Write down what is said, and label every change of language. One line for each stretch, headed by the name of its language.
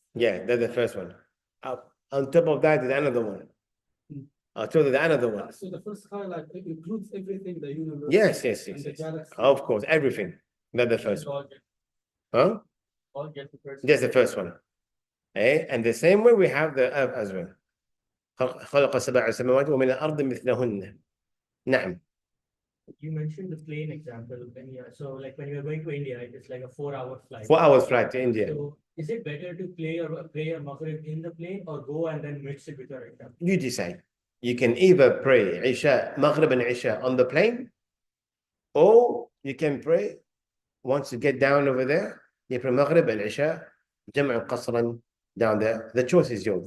English: Yeah, that's the first one. On top of that is another one. So there's another one. So the first sky, like, it includes everything, the universe. Yes. The galaxy. Of course, everything. That's the first one. Huh? All get the first. Just the first one. And the same way we have the earth as well.
Arabic: خلق 7 سماوات ومن الأرض مثلهن. نعم.
English: You mentioned the plane example. So like when you're going to India, it's like a 4-hour flight. 4 hours flight to India. So is it better to pray your Maghrib in the plane or go and then mix it with your Isha? You decide. You can either pray Isha, Maghrib and Isha on the plane, or you can pray once you get down over there, you pray Maghrib and Isha, Jam'an Qasran down there. The choice is yours.